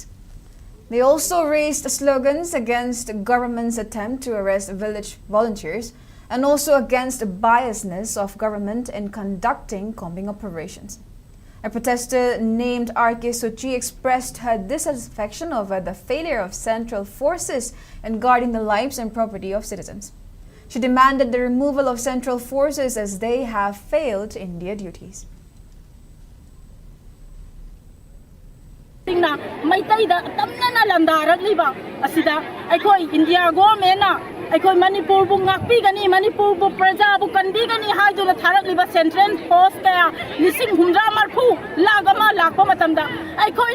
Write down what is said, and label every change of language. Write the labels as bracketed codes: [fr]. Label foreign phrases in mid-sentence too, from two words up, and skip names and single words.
[en] They also raised slogans against the government's attempt to arrest village volunteers and also against the biasness of government in conducting combing operations. A protester named R.K. Suchi expressed her dissatisfaction over the failure of central forces in guarding the lives and property of citizens. She demanded the removal of central forces as they have failed in their duties. [mni] Aikoi Manipur bu ngakpi gani Manipur bu praja bu kandi gani haiduna tharak liba [en] central force [mni] kaya lising humra marfu lagama lakpa matamda aikoi